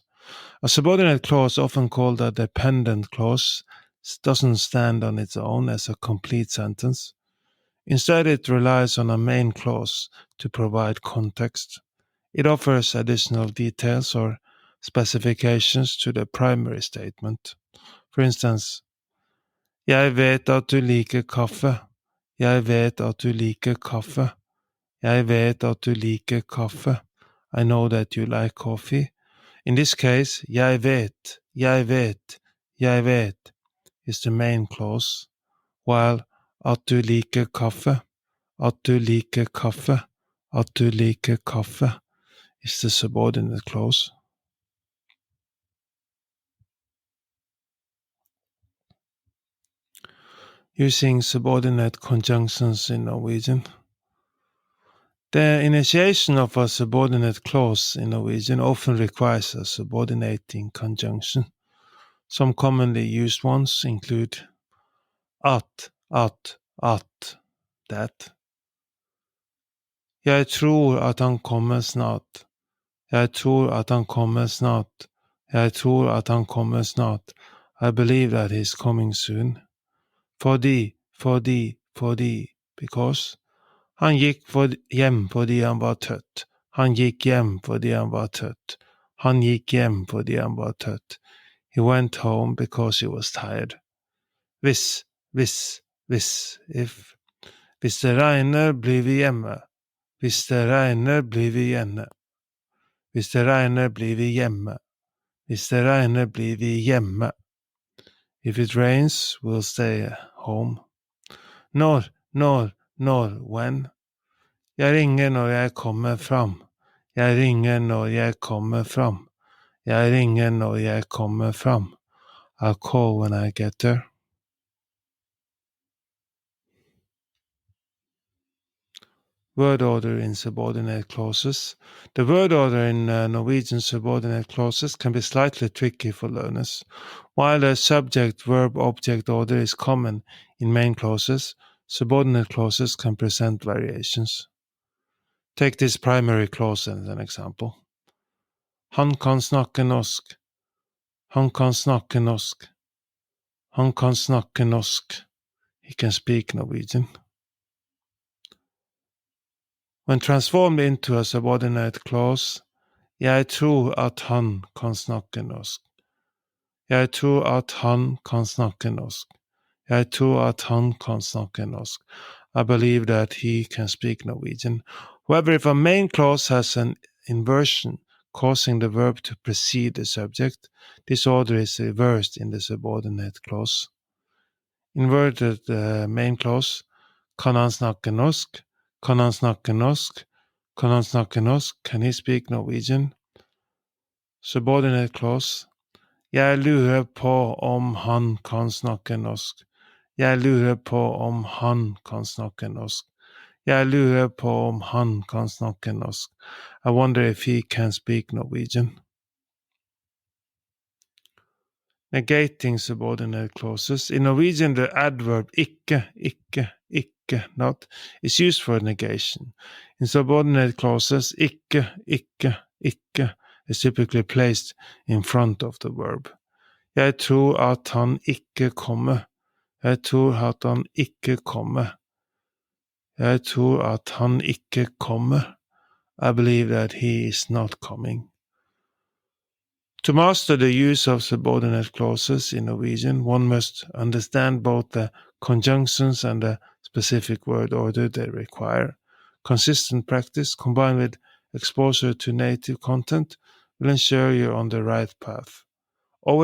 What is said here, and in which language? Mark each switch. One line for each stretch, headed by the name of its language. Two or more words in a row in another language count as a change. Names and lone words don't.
English: A subordinate clause, often called a dependent clause, doesn't stand on its own as a complete sentence. Instead, it relies on a main clause to provide context. It offers additional details or specifications to the primary statement. For instance,
Norwegian: Jeg vet at du liker kaffe. Jeg vet at du liker kaffe. Jeg vet at du liker kaffe.
English: I know that you like coffee. In this case,
Norwegian: jeg vet
English: is the main clause, while
Norwegian: at du liker kaffe
English: is the subordinate clause. Using subordinate conjunctions in Norwegian. The initiation of a subordinate clause in Norwegian often requires a subordinating conjunction. Some commonly used ones include at, that.
Norwegian: Jeg tror at han kommer snart. Jeg tror at han kommer snart. Jeg tror at han kommer snart.
English: I believe that he's coming soon. Fordi, because.
Norwegian: Han gikk hjem fordi han var trøtt. Han gikk hjem fordi han var trøtt. Han gikk hjem fordi han var trøtt.
English: He went home because he was tired. Hvis, if.
Norwegian: Hvis det regner, blir vi hjemme. Hvis det regner, blir vi hjemme. Hvis det regner, blir vi hjemme. Hvis det regner, blir vi hjemme.
English: If it rains, we'll stay home. Når, when.
Norwegian: Jeg ringer når jeg kommer fram. Jeg ringer når jeg kommer fram. Jeg ringer når jeg kommer fram.
English: I'll call when I get there. Word order in subordinate clauses. The word order in Norwegian subordinate clauses can be slightly tricky for learners. While the subject-verb-object order is common in main clauses, subordinate clauses can present variations. Take this primary clause as an example.
Norwegian: Han kan snakke norsk. Han kan snakke norsk. Han kan snakke norsk.
English: He can speak Norwegian. When transformed into a subordinate clause,
Norwegian: jeg tror at han kan snakke norsk. Jeg tror at han kan snakke norsk. Jeg tror at han kan snakke norsk.
English: I believe that he can speak Norwegian. However, if a main clause has an inversion causing the verb to precede the subject, this order is reversed in the subordinate clause. Inverted main clause,
Norwegian: kan han snakke norsk? Kan han snakke norsk? Kan han snakke norsk?
English: Can he speak Norwegian? Subordinate clause.
Norwegian: Jeg lurer på om han kan snakke norsk. Jeg lurer på om han kan snakke norsk. Jeg lurer på om han kan snakke norsk.
English: I wonder if he can speak Norwegian. Negating subordinate clauses. In Norwegian, the adverb ikke, not, is used for negation. In subordinate clauses, ikke is typically placed in front of the verb.
Norwegian: Jeg tror at han ikke kommer. Jeg tror at han ikke kommer. Jeg tror at han ikke kommer.
English: I believe that he is not coming. To master the use of subordinate clauses in Norwegian, one must understand both the conjunctions and the specific word order they require. Consistent practice combined with exposure to native content will ensure you're on the right path.